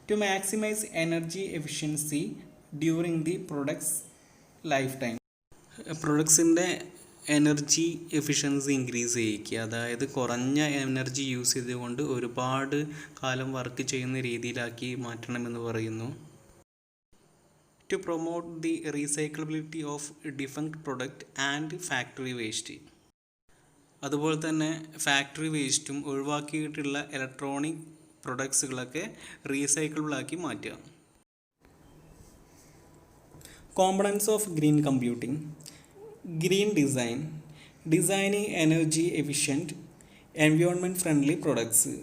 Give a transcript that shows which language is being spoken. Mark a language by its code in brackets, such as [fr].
[en] To maximise energy efficiency during the product's life time. [ml] പ്രൊഡക്ട്സിൻ്റെ energy efficiency increase ചെയ്യിക്കുക, അതായത് കുറഞ്ഞ energy use ചെയ്തുകൊണ്ട് ഒരുപാട് കാലം വർക്ക് ചെയ്യുന്ന രീതിയിലാക്കി മാറ്റണമെന്ന് പറയുന്നു. [en] To promote the recyclability of defunct product and factory waste. [ml] അതുപോലെ തന്നെ ഫാക്ടറി വേസ്റ്റും ഒഴിവാക്കിയിട്ടുള്ള ഇലക്ട്രോണിക് പ്രൊഡക്ട്സുകളൊക്കെ റീസൈക്കിളബിൾ ആക്കി മാറ്റുക. [en] Components of green computing. Green design, designing energy efficient environment friendly products.